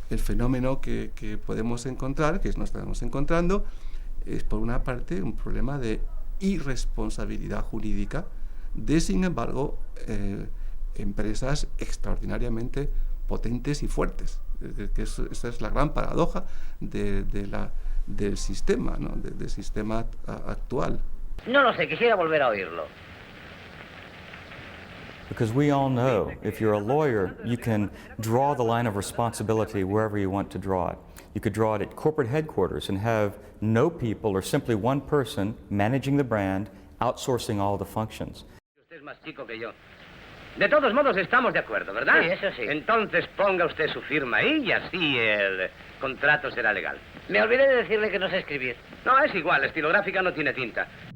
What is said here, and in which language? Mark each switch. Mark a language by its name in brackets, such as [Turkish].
[Spanish] El fenómeno que podemos encontrar, que nos estamos encontrando, es por una parte un problema de irresponsabilidad jurídica de, sin embargo, empresas extraordinariamente potentes y fuertes. Esa es la gran paradoja del sistema, ¿no? del sistema actual. No lo sé, quisiera volver a oírlo. [English] Because we all know, if you're a lawyer, you can draw the line of responsibility wherever you want to draw it. You could draw it at corporate headquarters and have no people or simply one person managing the brand, outsourcing all the functions. [Spanish] Usted es más chico que yo. De todos modos estamos de acuerdo, ¿verdad? Sí, eso sí. Entonces ponga usted su firma ahí y así el contrato será legal. Me olvidé de decirle que no sé escribir. No, es igual, la estilográfica no tiene tinta.